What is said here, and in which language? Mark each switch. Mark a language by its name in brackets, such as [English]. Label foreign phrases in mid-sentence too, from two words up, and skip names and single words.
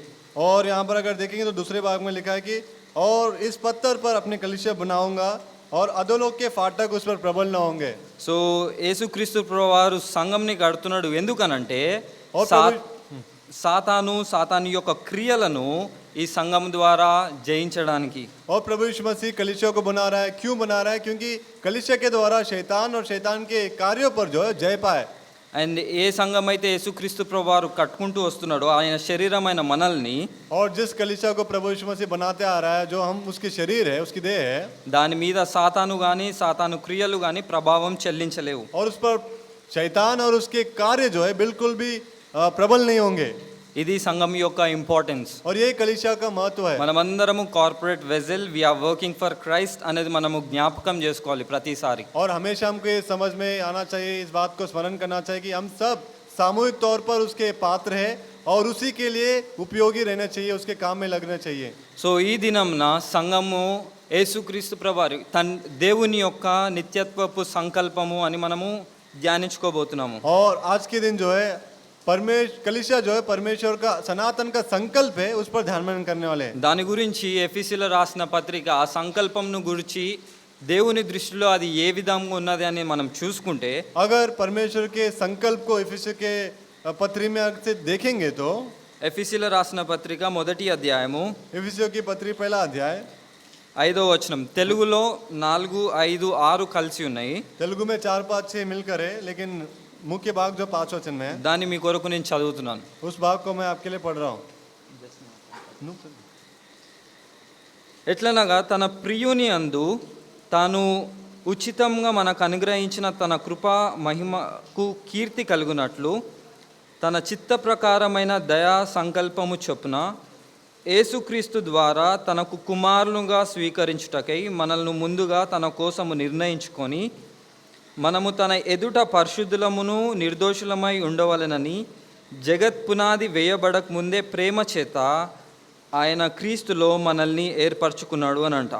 [Hindi] और यहाँ पर अगर देखेंगे तो दूसरे भाग में लिखा है कि और इस पत्थर पर अपने कलीसिया बनाऊंगा और अधोलोक के फाटक उस पर प्रबल न होंगे। [Telugu] సో యేసుక్రీస్తు ప్రభువారు సంఘంని కడుతున్నాడు ఎందుకనంటే [Hindi] और [Telugu] సాతాను యొక్క క్రియలను ఈ సంఘం ద్వారా జయించడానికి. [Hindi] और प्रभु यीशु मसीह कलीसिया को बना रहा है, क्यों बना रहा है? क्योंकि कलीसिया के द्वारा शैतान और शैतान के कार्यों पर जो है जय पाए। [Telugu] అండ్ ఏ సంఘం అయితే యేసుక్రీస్తు ప్రభువారు కట్టుకుంటూ వస్తున్నాడో ఆయన శరీరమైన మనల్ని [Hindi] और जिस कलीसिया को प्रभु यीशु मसीह बनाते आ रहा है, जो हम उसकी शरीर है, उसकी देह है, [Telugu] దాని మీద సాతాను కానీ సాతాను క్రియలు కానీ ప్రభావం చెల్లించలేవు. [Hindi] और उस पर शैतान और उसके कार्य जो है बिल्कुल भी प्रबल नहीं होंगे। [Telugu] ఇది సంఘం యొక్క ఇంపార్టెన్స్. [Hindi] और ये कलीसिया का महत्व है। [Telugu] మనమందరము [English] corporate vessel we are working for Christ [Telugu] అనేది మనము జ్ఞాపకం చేసుకోవాలి ప్రతిసారి. [Hindi] और हमेशा हमको ये समझ में आना चाहिए, इस बात को स्मरण करना चाहिए कि हम सब सामूहिक तौर पर उसके पात्र हैं और उसी के लिए उपयोगी रहना चाहिए, उसके काम में लगना चाहिए। [Telugu] సో ఈ దినంన సంఘము యేసుక్రీస్తు ప్రభువారు దేవుని యొక్క నిత్యత్వపు సంకల్పము అని మనము ధ్యానించుకోబోతున్నాము. [Hindi] और आज के दिन जो है कलीसिया जो है परमेश्वर का सनातन का संकल्प है, उस पर ध्यान मनन करने वाले हैं। [Telugu] దాని గురించి ఎఫెసీయుల రాసిన పత్రిక ఆ సంకల్పంను గురించి దేవుని దృష్టిలో అది ఏ విధంగా ఉన్నది అని మనం చూసుకుంటే [Hindi] अगर परमेश्वर के संकल्प को इफिसियों के पत्री में से देखेंगे तो [Telugu] ఎఫెసీయుల రాసిన పత్రిక మొదటి అధ్యాయము [Hindi] इफिसियों की पत्री पहला अध्याय [Telugu] 5వ వచనం తెలుగులో 4, 5, 6 కలిసి ఉన్నాయి. [Hindi] तेलुगु में 4, 5, 6 मिलकर है, लेकिन मुख्य भाग जो 5 वचन में है, [Telugu] దాన్ని మీ కొరకు నేను చదువుతున్నాను. [Hindi] उस भाग को मैं आपके लिए पढ़ रहा हूँ। [Telugu] ఎట్లనగా తన ప్రియుని అందు తాను ఉచితంగా మనకు అనుగ్రహించిన తన కృపా మహిమకు కీర్తి కలుగునట్లు తన చిత్త ప్రకారమైన దయా సంకల్పము చొప్పున యేసుక్రీస్తు ద్వారా తనకు కుమారులుగా స్వీకరించుటకై మనల్ని ముందుగా తన కోసము నిర్ణయించుకొని మనము తన ఎదుట పరిశుద్ధులమును నిర్దోషులమై ఉండవలెనని జగత్ పునాది వేయబడక ముందే ప్రేమ చేత ఆయన క్రీస్తులో మనల్ని ఏర్పరచుకున్నాడు అని అంట.